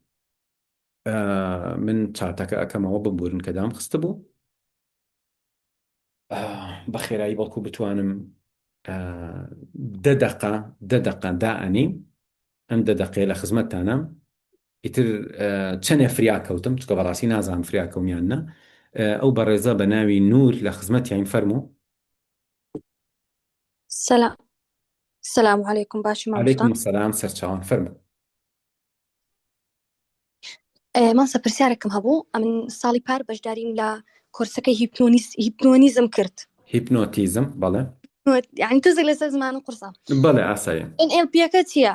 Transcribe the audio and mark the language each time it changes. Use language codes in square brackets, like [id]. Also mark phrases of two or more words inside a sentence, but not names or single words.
[ckb] من چاتەکە ئەەکەمەوە ببورن کە دام خستە بوو بە خێرایی بەڵکو بتوانم 10 دقە دائنی ئەم دەدەقێ لە خزمەتتانە. ئیتر چەندێ فریا کەوتم چکە بەڕاستی نازانم فریا کەومیانە. ئەو بەڕێزە بە ناوی نور لە خزمەتیان فەرموو. [ar] سلام. السلام عليكم باشا عەلەیکم [ckb] مامۆستا. سەلام سەرچاوان فەرموو. مامۆستا پرسیارێکم هەبوو. ئەمن ساڵی پار بەشداریم لە کۆرسەکەی هیپنۆنیزم کرد. هیپنۆتیزم بەڵێ. یعنی تزێک لەسەر زمانە قورسە. بەڵێ ئاسایە. NLP-ەکە چییە؟